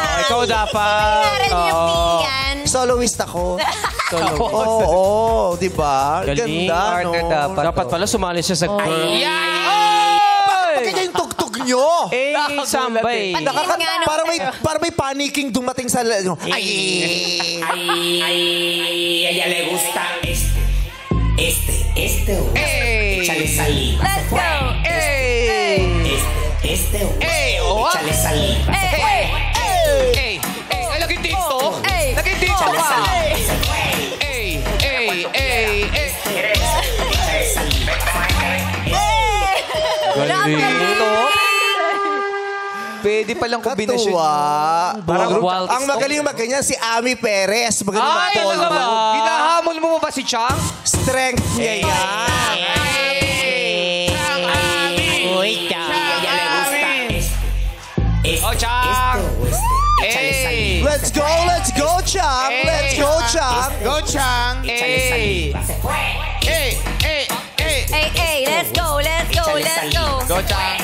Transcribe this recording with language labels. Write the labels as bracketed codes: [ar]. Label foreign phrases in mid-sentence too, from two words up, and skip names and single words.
[tl] Ikaw dapat. Rin yung piyan. Soloist ako. Oo, di ba? Galing. Ganda, no? Dapat pala sumali siya sa girl. Kaya yung tugtog nyo. Sambay. Parang may panicking dumating sa... [es] Ella le gusta este o échale saliva. [en] Let's go. [es] Este o échale saliva. [tl] Laging dito. Laging dito ka. Pwede palang kombinasyon. Parang ang magaling magganyan si Ami Perez. Magaling mag-polvo. Hinahamon mo ba si Chang? Strength niya yan. Uy, Chang. [es] Ella le gusta [tl] Chang. [es] échale saliva. [en] Let's go, Chang. Let's go, Chang. Go, Chang. [es] Échale saliva. [en] Let's go. Go, Chang.